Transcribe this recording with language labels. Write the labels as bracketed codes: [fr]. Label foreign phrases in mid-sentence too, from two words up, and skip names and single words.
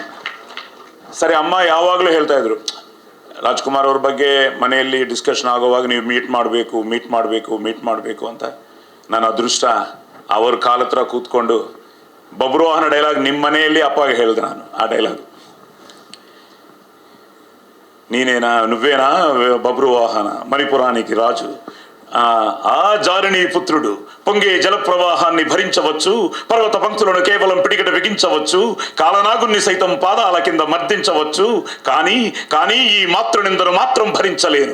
[kn] ಸರಿ, ಅಮ್ಮ ಯಾವಾಗಲೂ ಹೇಳ್ತಾಯಿದ್ರು ರಾಜ್ಕುಮಾರ್ ಅವ್ರ ಬಗ್ಗೆ ಮನೆಯಲ್ಲಿ ಡಿಸ್ಕಷನ್ ಆಗೋವಾಗ ನೀವು ಮೀಟ್ ಮಾಡಬೇಕು ಅಂತ. ನನ್ನ ಅದೃಷ್ಟ ಅವ್ರ ಕಾಲ ಹತ್ರ ಕೂತ್ಕೊಂಡು ಬಬ್ರುವಾಹನ ಡೈಲಾಗ್ ನಿಮ್ಮ ಮನೆಯಲ್ಲಿ ಅಪ್ಪಗೆ ಹೇಳಿದೆ ನಾನು. ಆ ಡೈಲಾಗ್ [te] నువ్వేనా బబ్రువాహన మణిపురానికి రాజు, ఆ జారిణి పుత్రుడు పొంగే జలప్రవాహాన్ని భరించవచ్చు, పర్వత పంక్తులను కేవలం పిడికిట బిగించవచ్చు, కాలనాగుని సైతం పాదాల కింద మర్దించవచ్చు, కానీ ఈ మాతృనిందను మాత్రం భరించలేను.